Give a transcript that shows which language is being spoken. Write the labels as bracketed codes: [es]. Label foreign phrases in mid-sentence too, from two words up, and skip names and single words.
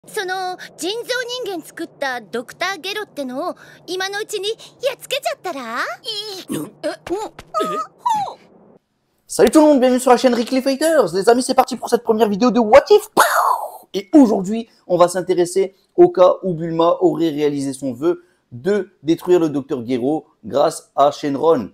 [ja] その人造人間作ったドクターゲロってのを今のうちにやっつけちゃったら [fr] Salut tout le monde, bienvenue sur la chaîne Rickly Fighters. Les amis, c'est parti pour cette première vidéo de What If. Et aujourd'hui, on va s'intéresser au cas où Bulma aurait réalisé son vœu de détruire le Dr Gero grâce à Shenron.